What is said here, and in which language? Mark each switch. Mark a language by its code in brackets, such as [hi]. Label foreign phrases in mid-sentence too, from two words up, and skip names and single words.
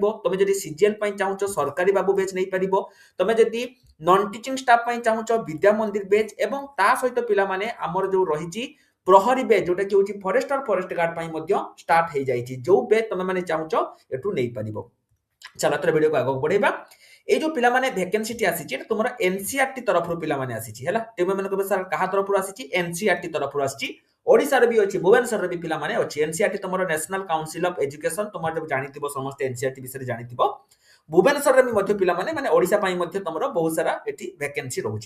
[or] ତମେ ଯଦି ସିଜିଏଲ ପାଇଁ ଚାହୁଁଛ ସରକାରୀ ବାବୁ ବେଚ୍ ନେଇପାରିବ। ତମେ ଯଦି [en] non teaching staff [or] ପାଇଁ ଚାହୁଁଛ ବିଦ୍ୟା ମନ୍ଦିର ବେଚ୍ ଏବଂ ତା ସହିତ ପିଲାମାନେ ଆମର ଯୋଉ ରହିଛି ପ୍ରହରୀ ବେଚ୍ ଯୋଉଟା କି ହେଉଛି [en] forester forest guard [or] ପାଇଁ ମଧ୍ୟ ଷ୍ଟାର୍ଟ ହେଇଯାଇଛି। ଯୋଉ ବେଚ୍ ତମେ ମାନେ ଚାହୁଁଛ ଏଠୁ ନେଇପାରିବ। ଚାଲ ଏଥର ଭିଡ଼ିଓକୁ ଆଗକୁ ବଢେଇବା। ଏଇ ଯେ ପିଲାମାନେ ଭ୍ୟାକାନ୍ସିଟି ଆସିଛି ଏଟା ତୁମର ଏନସିଆରଟି ତରଫରୁ ପିଲାମାନେ ଆସିଛି ହେଲା। ତମେ ମାନେ କହିବ ସାର୍ କାହା ତରଫରୁ ଆସିଛି ଏନସିଆରଟି ତରଫରୁ ଆସିଛି। ଓଡ଼ିଶାର ବି ଅଛି ଭୁବନେଶ୍ୱର ବି ପିଲାମାନେ ଅଛି। ଏନସିଆରଟି ତୁମର [en] National Council of Education [or] ତୁମର ଯେ ଜାଣିଥିବ ସମସ୍ତ ଏନସିଆରଟି ବିଷୟରେ ଜାଣିଥିବ। ଭୁବନେଶ୍ୱର ବି ମଧ୍ୟ ପିଲାମାନେ ମାନେ ଓଡ଼ିଶା ପାଇଁ ମଧ୍ୟ ତୁମର ବହୁ ସାରା ଏଠି ଭ୍ୟାକାନ୍ସି ରହୁଛି।